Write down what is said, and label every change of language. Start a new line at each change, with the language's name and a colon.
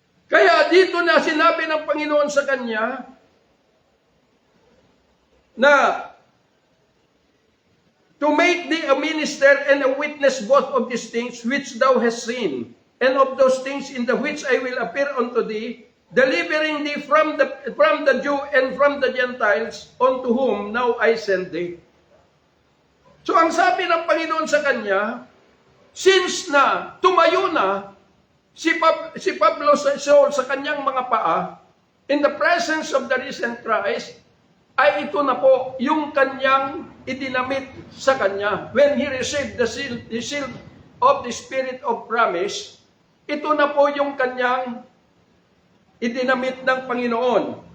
Filipino: Kaya dito na sinabi ng Panginoon sa kanya na
English: to make thee a minister and a witness both of these things which thou hast seen, and of those things in the which I will appear unto thee, delivering thee from the Jew and from the Gentiles, unto whom now I send thee.
Filipino: So ang sabi ng Panginoon sa kanya, since na tumayo na si Pablo sa Saul sa kanyang mga paa,
English: in the presence of the risen Christ,
Filipino: ay ito na po yung kanyang idinamit sa kanya.
English: When he received the seal of the Spirit of promise,
Filipino: ito na po yung kanyang idinamit ng Panginoon.